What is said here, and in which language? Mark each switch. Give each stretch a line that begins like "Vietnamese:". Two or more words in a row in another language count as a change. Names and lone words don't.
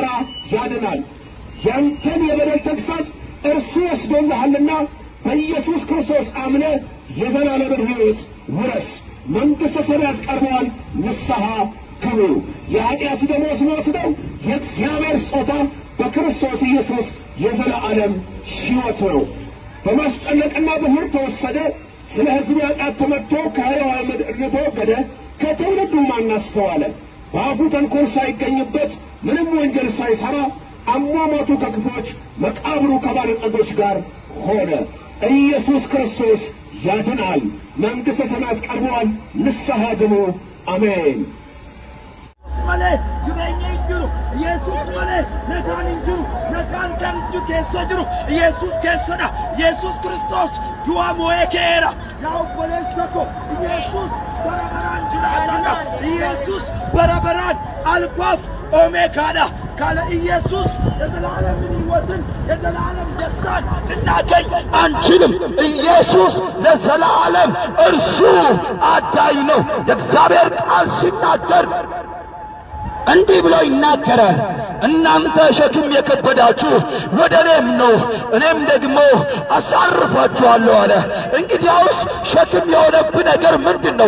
Amharic: ያድናል። ያንተን የበደል ተግሳጽ እርሱ ወስዶልሃልና በኢየሱስ ክርስቶስ አምነህ የዘላለምን ሕይወት ውረስ። መንግሥተ ሰማያት ቀርበዋል፣ ንስሐ ግቡ። የኃጢአት ደመወዝ ሞት ነው፣ የእግዚአብሔር ስጦታ በክርስቶስ ኢየሱስ የዘላለም ሕይወት ነው። በማስጨነቅና በሁር ተወሰደ፣ ስለ ሕዝብ ኃጢአት ተመትቶ ከሕያዋን ምድር ተወገደ፣ ከትውልዱ ማን አስተዋለ? በአፉ ተንኰል ሳይገኝበት ምንም ወንጀል ሳይሠራ አሟሟቱ ከክፎች መቃብሩ ከባለጸጎች ጋር ሆነ። ኢየሱስ ክርስቶስ ያድናል። መንግሥተ ሰማያት ቀርበዋል፣ ንስሐ ግቡ። አሜን።
Oromo: malee jireenya hin jiru. Yesus malee nagaan hin jiru. Nagaan kan keessa jiru Yesus keessadha. Yesus Kristos du'a mo'ee ka'eera. Yaa obboleessa ko Yesus bara baraan jiraatadha. Yesus bara baraan alfaaf ኦሜጋadha.
Amharic: ካለ ኢየሱስ የዘላለም ሕይወትን የዘላለም ደስታን እናገኝ አንችልም። ኢየሱስ ለዘላለም እርሱ አዳኝ ነው። የእግዚአብሔር ቃል ሲናገር እንዲህ ብሎ ይናገራል። እናንተ ሸክም የከበዳችሁ ወደ እኔም ነው እኔም ደግሞ አሳርፋችኋለሁ አለ። እንግዲያውስ ሸክም የሆነብህ ነገር ምንድነው?